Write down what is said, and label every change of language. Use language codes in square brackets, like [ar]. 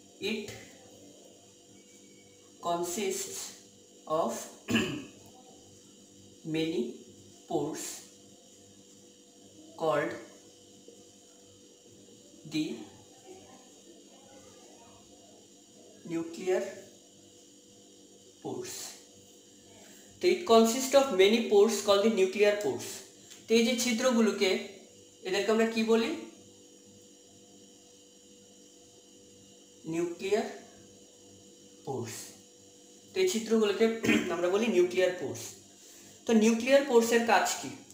[en] It consists of many pores called the nuclear pores. তো it consists of many pores called the nuclear pores. [bn] তো এই যে ছিদ্রগুলোকে, এদেরকে আমরা কি বলি? নিউক্লিয়ার পোর্স। তো এই ছিদ্রগুলোকে আমরা বলি নিউক্লিয়ার পোর্স। তো নিউক্লিয়ার পোর্সের কাজ কি?